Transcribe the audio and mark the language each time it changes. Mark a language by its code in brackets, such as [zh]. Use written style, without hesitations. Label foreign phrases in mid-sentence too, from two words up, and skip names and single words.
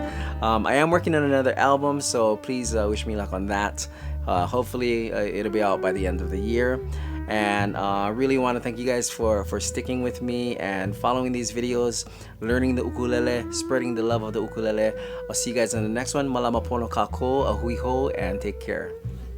[en] I am working on another album, so please wish me luck on that. Hopefully it'll be out by the end of the year. And I really want to thank you guys for sticking with me and following these videos, learning the ukulele, spreading the love of the ukulele. I'll see you guys in the next one. [haw] Malama pono kako, a hui ho, [en] and take care.